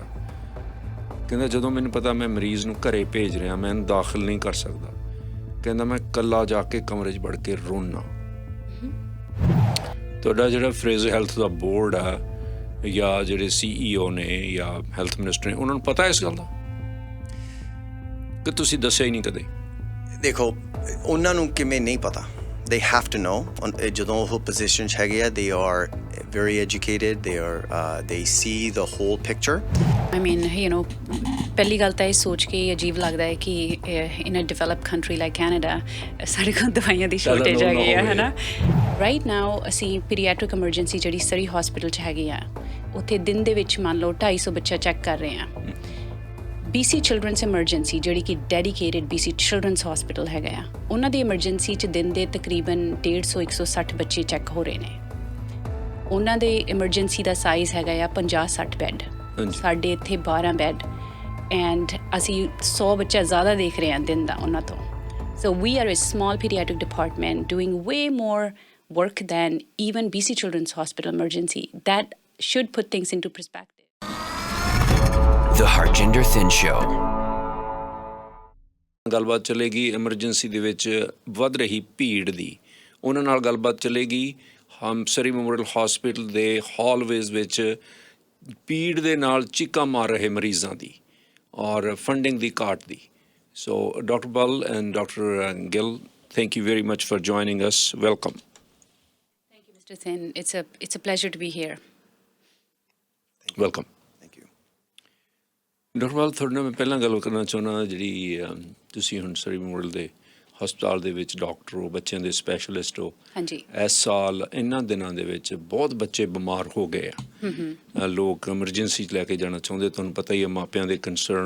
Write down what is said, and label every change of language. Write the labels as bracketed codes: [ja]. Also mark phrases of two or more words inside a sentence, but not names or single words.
[pa] ਕਹਿੰਦਾ ਜਦੋਂ ਮੈਨੂੰ ਪਤਾ ਮੈਂ ਮਰੀਜ਼ ਨੂੰ ਘਰੇ ਭੇਜ ਰਿਹਾ, ਮੈਂ ਇਹਨੂੰ ਦਾਖਲ ਨਹੀਂ ਕਰ ਸਕਦਾ, ਕਹਿੰਦਾ ਮੈਂ ਇਕੱਲਾ ਜਾ ਕੇ ਕਮਰੇ 'ਚ ਵੜ ਕੇ ਰੋਣਾ। ਤੁਹਾਡਾ ਜਿਹੜਾ ਫਰੇਜ਼ਰ ਹੈਲਥ ਦਾ ਬੋਰਡ ਆ ਜਾਂ ਜਿਹੜੇ CEO ਨੇ ਜਾਂ [en] health minister [pa] ਨੇ, ਉਹਨਾਂ ਨੂੰ ਪਤਾ ਇਸ ਗੱਲ ਦਾ ਕਿ ਤੁਸੀਂ ਦੱਸਿਆ ਹੀ ਨਹੀਂ ਕਦੇ? ਦੇਖੋ, ਉਹਨਾਂ ਨੂੰ ਕਿਵੇਂ ਨਹੀਂ ਪਤਾ? [en] They have to know. [pa] ਜਦੋਂ ਉਹ ਪੋਜੀਸ਼ਨ 'ਚ ਹੈਗੇ ਆ, [en] they are very educated, they see the whole picture. I mean, [pa] ਪਹਿਲੀ ਗੱਲ ਤਾਂ ਇਹ ਸੋਚ ਕੇ ਅਜੀਬ ਲੱਗਦਾ ਹੈ ਕਿ [en] in a develop country like Canada [pa] ਸਾਡੇ ਕੋਲ ਦਵਾਈਆਂ ਦੀ ਸ਼ੋਰਟੇਜ ਹੈਗੀ ਆ, ਹੈ ਨਾ। [en] right now [pa] ਅਸੀਂ [en] pediatric emergency [pa] ਜਿਹੜੀ ਸਰੀ ਹਸਪੀਟਲ 'ਚ ਹੈਗੀ ਆ, ਉੱਥੇ ਦਿਨ ਦੇ ਵਿੱਚ ਮੰਨ ਲਓ 250 ਬੱਚਾ ਚੈੱਕ ਕਰ ਰਹੇ ਆ। BC ਚਿਲਡਰਨਸ ਐਮਰਜੈਂਸੀ ਜਿਹੜੀ ਕਿ ਡੈਡੀਕੇਟਿਡ BC ਚਿਲਡਰਨਸ ਹਸਪੀਟਲ ਹੈਗਾ ਆ, ਉਹਨਾਂ ਦੀ ਐਮਰਜੈਂਸੀ 'ਚ ਦਿਨ ਦੇ ਤਕਰੀਬਨ 150-160 ਬੱਚੇ ਚੈੱਕ ਹੋ ਰਹੇ ਨੇ। ਉਹਨਾਂ ਦੇ ਐਮਰਜੈਂਸੀ ਦਾ ਸਾਈਜ਼ ਹੈਗਾ ਆ 50-60 ਬੈੱਡ, ਸਾਡੇ ਇੱਥੇ 12 ਬੈੱਡ, ਐਂਡ ਅਸੀਂ 100 ਬੱਚਾ ਜ਼ਿਆਦਾ ਦੇਖ ਰਹੇ ਹਾਂ ਦਿਨ ਦਾ ਉਹਨਾਂ ਤੋਂ। [en] So we are a small pediatric department doing way more work than even BC Children's Hospital emergency. That should put things into perspective. The Harjinder Thin Show. [pa] ਗੱਲਬਾਤ ਚੱਲੇਗੀ ਐਮਰਜੈਂਸੀ ਦੇ ਵਿੱਚ ਵੱਧ ਰਹੀ ਭੀੜ ਦੀ। ਉਹਨਾਂ ਨਾਲ ਗੱਲਬਾਤ ਚੱਲੇਗੀ ਹਮਸਰੀ ਮੈਮੋਰੀਅਲ ਹਸਪੀਟਲ ਦੇ ਹਾਲਵੇਜ਼ ਵਿੱਚ ਭੀੜ ਦੇ ਨਾਲ ਚੀਕਾਂ ਮਾਰ ਰਹੇ ਮਰੀਜ਼ਾਂ ਦੀ ਔਰ ਫੰਡਿੰਗ ਦੀ ਘਾਟ ਦੀ। [en] So, Dr. Bull and Dr. Gill, thank you very much for joining us. Welcome. Thank you, Mr. Thin. It's a pleasure to be here. Welcome. Thank you. Dr. Bull, [pa] ਤੁਹਾਡੇ ਨਾਲ ਮੈਂ ਪਹਿਲਾਂ ਗੱਲ ਕਰਨਾ ਚਾਹੁੰਦਾ, ਜਿਹੜੀ ਤੁਸੀਂ ਹੁਣ ਸਰੀ ਮੈਮੋਰੀਅਲ ਦੇ ਹਸਪਤਾਲ ਦੇ ਵਿੱਚ ਡਾਕਟਰ ਹੋ, ਬੱਚਿਆਂ ਦੇ ਸਪੈਸ਼ਲਿਸਟ ਹੋ। ਹਾਂਜੀ। ਇਸ ਸਾਲ ਇਹਨਾਂ ਦਿਨਾਂ ਦੇ ਵਿੱਚ ਬਹੁਤ ਬੱਚੇ ਬਿਮਾਰ ਹੋ ਗਏ ਆ। ਲੋਕ ਐਮਰਜੈਂਸੀ 'ਚ ਲੈ ਕੇ ਜਾਣਾ ਚਾਹੁੰਦੇ, ਤੁਹਾਨੂੰ ਪਤਾ ਹੀ ਹੈ ਮਾਪਿਆਂ ਦੇ ਕੰਸਰਨ।